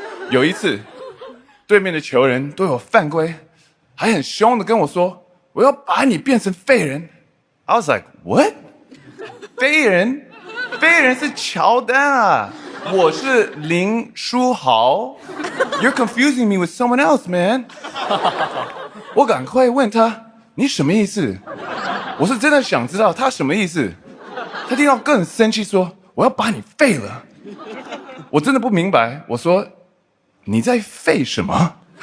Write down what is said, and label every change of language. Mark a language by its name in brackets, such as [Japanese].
[Chinese] 有一次，对面的球员对我犯规，还很凶的跟我说。我要把你变成废人。 [English] I was like, what？ [Chinese] 废人？废人是乔丹啊，我是林书豪。 [English] You're confusing me with someone else, man。 [Chinese] 我赶快问他，你什么意思？我是真的想知道他什么意思。他听到更生气说，我要把你废了。我真的不明白，我说，你在废什么？